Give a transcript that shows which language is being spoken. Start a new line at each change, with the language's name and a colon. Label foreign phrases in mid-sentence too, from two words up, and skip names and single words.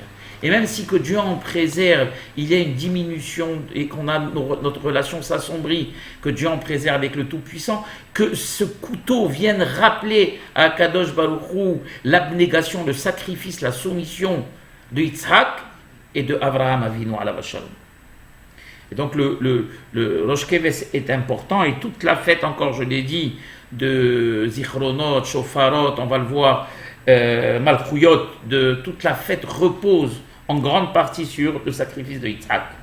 French: Et même si que Dieu en préserve, il y a une diminution et qu'on a notre relation s'assombrit, que Dieu en préserve avec le Tout-Puissant, que ce couteau vienne rappeler à
Hebrew: קדוש ברוך הוא
French: l'abnégation, le sacrifice, la soumission de Yitzhak et de Abraham
Hebrew: אבינו עליו השלום.
French: Et donc le
Hebrew: ראש כבש
French: est important et toute la fête, encore je l'ai dit, de Zichronot, Shofarot, on va le voir, Malchouyot, de toute la fête repose en grande partie sur le sacrifice de Yitzhak.